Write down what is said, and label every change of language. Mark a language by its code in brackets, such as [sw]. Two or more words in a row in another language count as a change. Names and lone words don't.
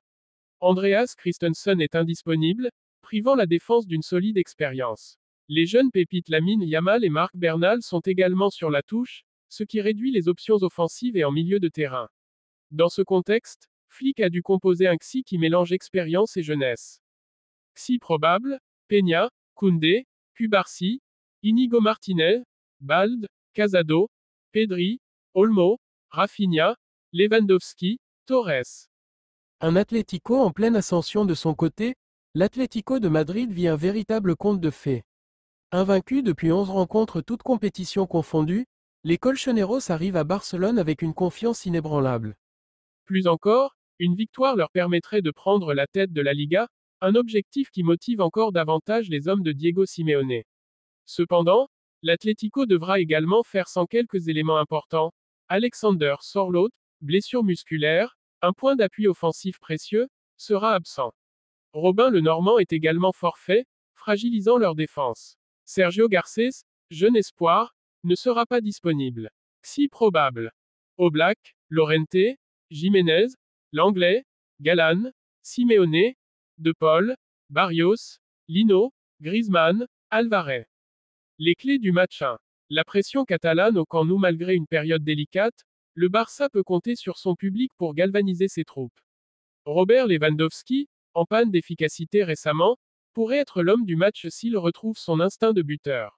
[fr] Andreas Christensen est indisponible, privant la défense d'une solide expérience. Les jeunes pépites Lamine Yamal et Marc Bernal sont également sur la touche, ce qui réduit les options offensives et en milieu de terrain. Dans ce contexte, Flick a dû composer un XI qui mélange expérience et jeunesse. XI probable, Peña, Koundé, Cubarsí, Inigo Martinez, Bald, Casado, Pedri, Olmo, Rafinha, Lewandowski, Torres. Un Atlético en pleine ascension de son côté, l'Atlético de Madrid vit un véritable conte de fées. Invaincu depuis 11 rencontres toutes compétitions confondues, les Colchoneros arrivent à Barcelone avec une confiance inébranlable. Plus encore, une victoire leur permettrait de prendre la tête de la Liga, un objectif qui motive encore davantage les hommes de Diego Simeone. Cependant, l'Atlético devra également faire sans quelques éléments importants. Alexander Sorloth, blessure musculaire, un point d'appui offensif précieux, sera absent. Robin le Normand est également forfait, fragilisant leur défense. Sergio Garcés, jeune espoir, ne sera pas disponible. Si probable. Oblak, Llorente, Jiménez, Langlais, Galán, Simeone, De Paul, Barrios, Lino, Griezmann, Alvarez. Les clés du match 1. La pression catalane au Camp Nou. Malgré une période délicate, le Barça peut compter sur son public pour galvaniser ses troupes. Robert Lewandowski, en panne d'efficacité récemment, pourrait être l'homme du match s'il retrouve son instinct de buteur.